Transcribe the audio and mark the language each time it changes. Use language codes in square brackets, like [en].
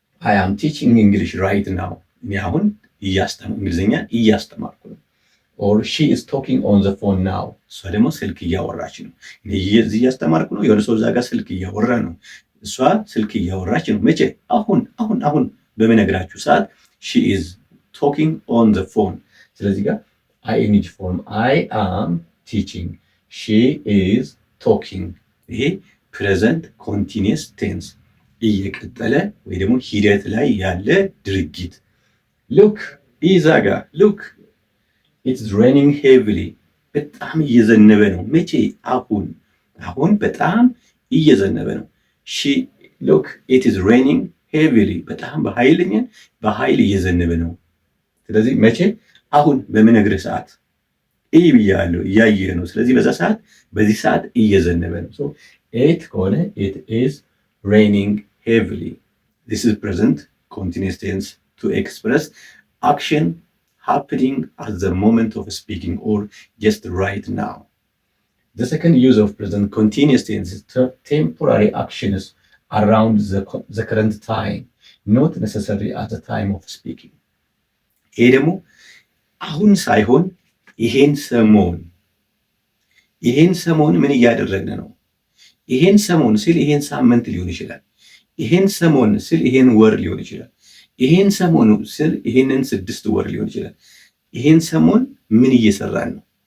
[en] I am teaching English right now [am] እኔ አሁን እንግሊዝኛ እያስተማርኩ ነው። [en] or she is talking on the phone now [am] እሷ ደግሞ ስልክ እያወራች ነው። እኔ እያስተማርኩ ነው፣ የሆነ ሰው እዛ ጋር ስልክ እያወራ ነው። እሷ ስልክ እያወራች ነው። መቼ? አሁን በምነግራችሁ ሰዓት [en] she is talking on the phone። [am] ስለዚህ ጋር [en] ing form I am teaching she is talking [am] ይሄ present continuous tense እየቀጠለ ወይ ደግሞ ሂደት ላይ ያለ ድርጊት። look ኢዛጋ [en] look it's raining heavily [am] በጣም እየዘነበ ነው። መቼ? አሁን በጣም እየዘነበ ነው። [en] she look it is raining heavily [am] በጣም በኃይል እየዘነበ ነው። ስለዚህ መቼ? አሁን በምነግርህ ሰዓት ብያለሁ፣ እያየህ ነው። ስለዚህ በዚህ ሰዓት እየዘነበ ነው። [en] so it [am] ከሆነ [en] it is raining heavily this is present continuous tense to express action happening at the moment of speaking or just right now. The second use of present continuous tense is temporary actions around the current time, not necessarily at the time of speaking. [am] ይሄ ደግሞ አሁን ሳይሆን ይሄን ሰሞን ምን እያደረግን ነው? ይሄን ሰሞን ሲል ይሄን ሳምንት ሊሆን ይችላል። ይሄን ሰሞን ሲል ይሄን ወር ሊሆን ይችላል። ይሄን ሰሞን ሲል ይሄንን 6 ወር ሊሆን ይችላል። ይሄን ሰሞን ምን እየሰራን ነው?